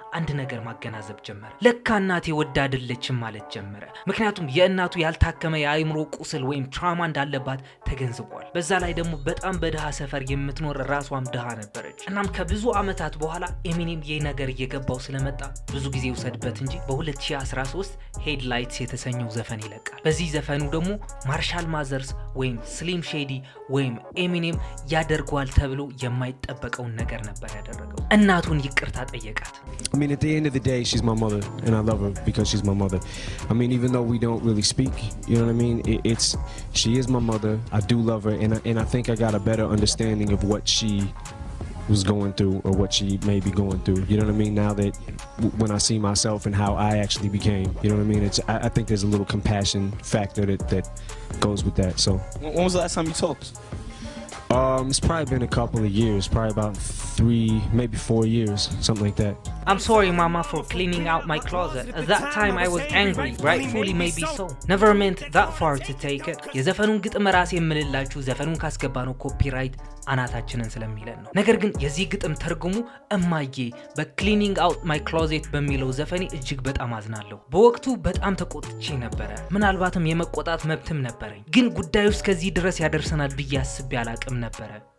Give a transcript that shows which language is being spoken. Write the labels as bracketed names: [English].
[Amharic] አንድ ነገር ማገናዘብ ጀመረ። ለካ እናቴ ወዳ አይደለችም ማለት ጀመረ። ምክንያቱም የእናቱ ያልታከመ የአእምሮ ቁስል ወይም ትራውማ እንዳለባት ተገንዝቧል። በዛ ላይ ደግሞ በጣም በድሃ ሰፈር የምትኖር ራሷም ድሃ ነበረች። እናም ከብዙ ዓመታት በኋላ ኤሚኔም ይህ ነገር እየገባው ስለመጣ ብዙ ጊዜ ውሰድበት እንጂ በ2013 ሄድላይትስ የተሰኘው ዘፈን ይለቃል። በዚህ ዘፈኑ ደግሞ ማርሻል ማዘርስ ወይም ስሊም ሼዲ ወይም ኤሚኔም ያደርገዋል ተብሎ የማይጠበቀውን ነገር ነበር ያደረገው። እናቱን ይቅርታ ጠየቃት። [English] I mean, at the end of the day, she's my mother, and I love her because she's my mother. I mean, even though we don't really speak, you know what I mean? She is my mother. I do love her, and I think I got a better understanding of what she was going through or what she may be going through, you know what I mean? Now that when I see myself and how I actually became, you know what I mean? I think there's a little compassion factor that goes with that. So when was the last time you talked? It's probably been a couple of years, probably about 3, maybe 4 years, something like that. I'm sorry, Mama, for cleaning out my closet. At that time, I was angry, rightfully maybe so. Never meant that far to take it. [Amharic] የዘፈኑን ግጥም ራሴ የምልላችሁ ዘፈኑን ካስገባነው ኮፒራይት አናታችንን ስለሚለን ነው። ነገር ግን የዚህ ግጥም ተርጉሙ እማዬ በክሊኒንግ አውት ማይ ክሎዜት በሚለው ዘፈኔ እጅግ በጣም አዝናለሁ። በወቅቱ በጣም ተቆጥቼ ነበረ። ምናልባትም የመቆጣት መብትም ነበረኝ። ግን ጉዳዩ እስከዚህ ድረስ ያደርሰናል ብዬ አስቤ አላቅም ነበረ